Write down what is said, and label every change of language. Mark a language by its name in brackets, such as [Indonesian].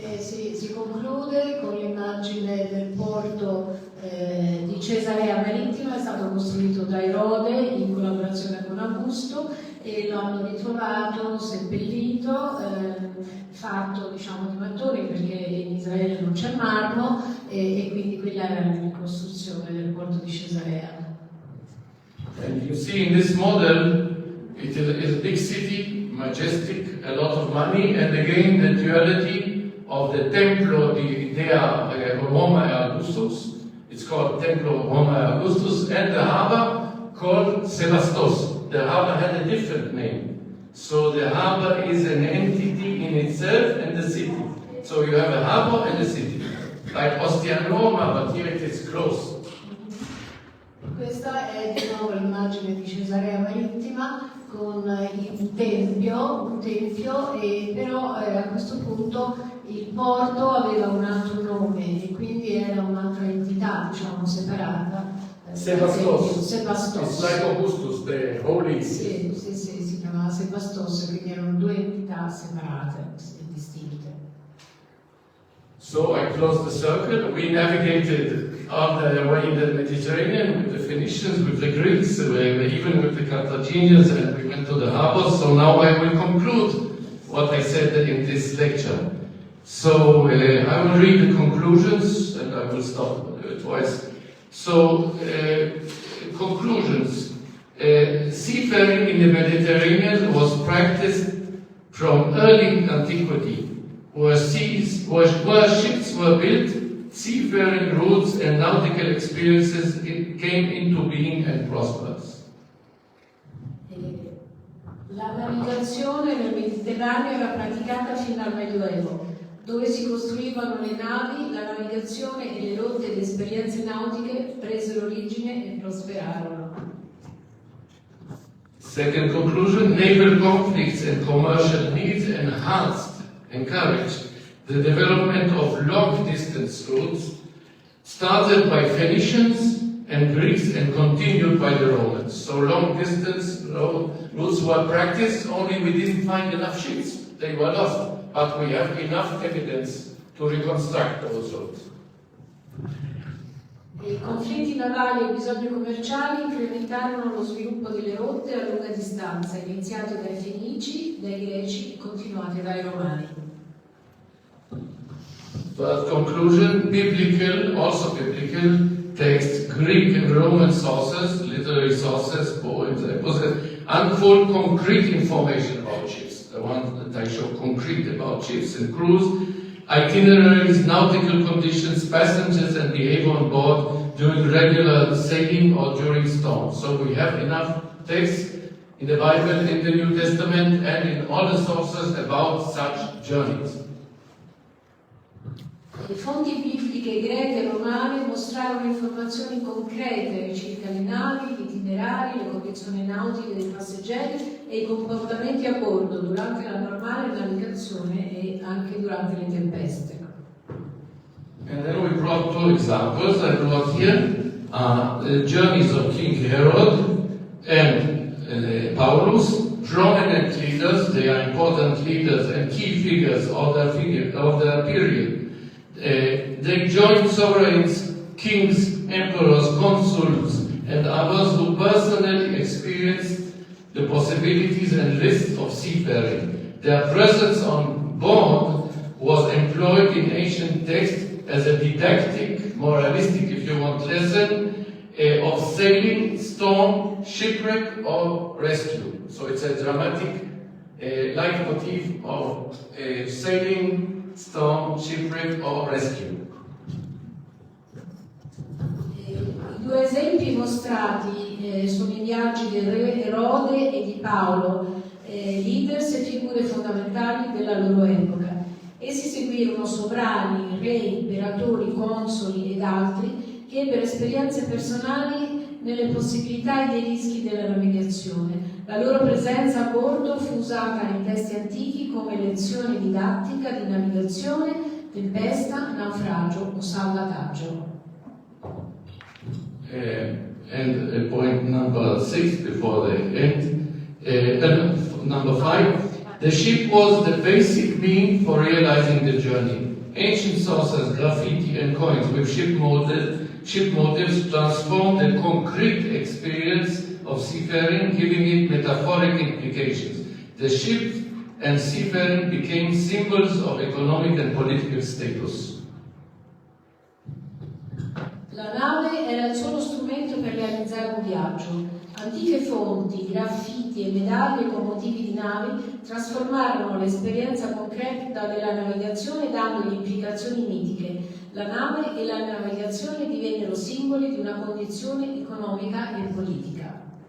[Italian] Si conclude con l'immagine del porto di Cesarea Marittima, è stato costruito da Erode in collaborazione con Augusto e lo hanno ritrovato seppellito, fatto diciamo di mattoni perché in Israele non c'è marmo e quindi quella era la ricostruzione del porto di Cesarea. [English] And you see in this model, it is a big city, majestic, a lot of money, and again the duality of the Templo di Dea Romae Augustus. It's called Templo Romae Augustus, and the harbor called Sebastos. The harbor had a different name. So the harbor is an entity in itself and the city. So you have a harbor and a city, like Ostia and Roma, but here it is close. [Italian] Questa è di nuovo l'immagine di Cesarea Marittima con un tempio e però a questo punto il porto aveva un altro nome e quindi era un'altra entità, diciamo, separata. Sebastos. Sebastos. [English] It's like Augustus, the holy. [Italian] Sì, si chiamava Sebastos, quindi erano due entità separate e distinte. [English] So I closed the circle. We navigated on the way in the Mediterranean with the Phoenicians, with the Greeks, even with the Carthaginians, and we went to the harbors. So now I will conclude what I said in this lecture. So I will read the conclusions and I will stop twice. So conclusions. Seafaring in the Mediterranean was practiced from early antiquity. Where ships were built, seafaring routes and nautical experiences came into being and prospered. [Italian] La navigazione nel Mediterraneo era praticata fino al Medioevo, dove si costruivano le navi, la navigazione e le rotte ed esperienze nautiche presero origine e prosperarono. [English] Second conclusion, naval conflicts and commercial needs encouraged the development of long-distance routes, started by Phoenicians and Greeks and continued by the Romans. So long-distance routes were practiced, only we didn't find enough ships. They were lost, but we have enough evidence to reconstruct those routes. [Italian] I conflitti navali e i bisogni commerciali incrementarono lo sviluppo delle rotte a lunga distanza, iniziate dai Fenici, dai Greci e continuate dai Romani. [English] Third conclusion, also biblical texts, Greek and Roman sources, literary sources, poems, unfold concrete information about ships. The ones that I show concrete about ships and crews, itineraries, nautical conditions, passengers and behavior on board during regular sailing or during storms. So we have enough texts in the Bible, in the New Testament, and in all the sources about such journeys. [Italian] Le fonti bibliche greche e romane mostrarono informazioni concrete circa le navi, gli itinerari, le condizioni nautiche dei passeggeri e i comportamenti a bordo durante la normale navigazione e anche durante le tempeste. [English] And then we brought two examples. I brought here the journeys of King Herod and Paulus, prominent leaders. They are important leaders and key figures of the period. They joined sovereigns, kings, emperors, consuls, and others who personally experienced the possibilities and risks of seafaring. Their presence on board was employed in ancient texts as a didactic, moralistic, if you want, lesson of sailing, storm, shipwreck, or rescue. So it's a dramatic leitmotif of sailing, storm, shipwreck, or rescue. [Italian] I due esempi mostrati sono i viaggi del re Erode e di Paolo, leaders e figure fondamentali della loro epoca. Essi seguirono sovrani, re, imperatori, consoli ed altri che ebbero esperienze personali nelle possibilità e dei rischi della navigazione. La loro presenza a bordo fu usata nei testi antichi come lezione didattica di navigazione, tempesta, naufragio o salvataggio. [English] And point number 6 before the end, number 5. The ship was the basic mean for realizing the journey. Ancient sources, graffiti and coins with ship motifs transformed the concrete experience of seafaring, giving it metaphoric implications. The ship and seafaring became symbols of economic and political status. [Italian] La nave era il solo strumento per realizzare un viaggio. Antiche fonti, graffiti e medaglie con motivi di navi trasformarono l'esperienza concreta della navigazione dando implicazioni mitiche. La nave e la navigazione divennero simboli di una condizione economica e politica.